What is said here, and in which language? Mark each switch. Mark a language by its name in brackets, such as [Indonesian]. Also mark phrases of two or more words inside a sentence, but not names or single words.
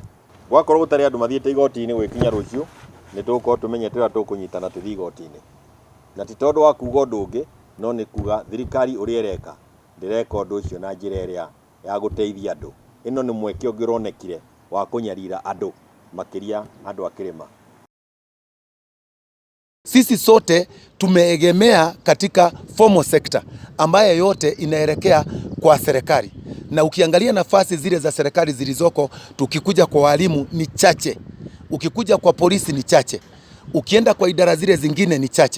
[Kikuyu] Gwakorwo gutari andu mathiete igoti-ini gwikinya rucio, ni tuko tumenyetera tukunyitana tuthi igoti-ini, na ti tondu wa kuga undu ungi, no ni kuga thirikari uria ireka ndireka undu ucio na njira iria ya guteithia andu. Ino ni mweke ungironekire wa kunyarira andu makiria andu akirima. [Swahili] Sisi sote tumeegemea katika [English] formal sector [Swahili] ambayo yote inaelekea kwa serikali, na ukiangalia nafasi zile za serikali zilizoko, tukikuja kwa walimu ni chache, ukikuja kwa polisi ni chache, ukienda kwa idara zile zingine ni chache.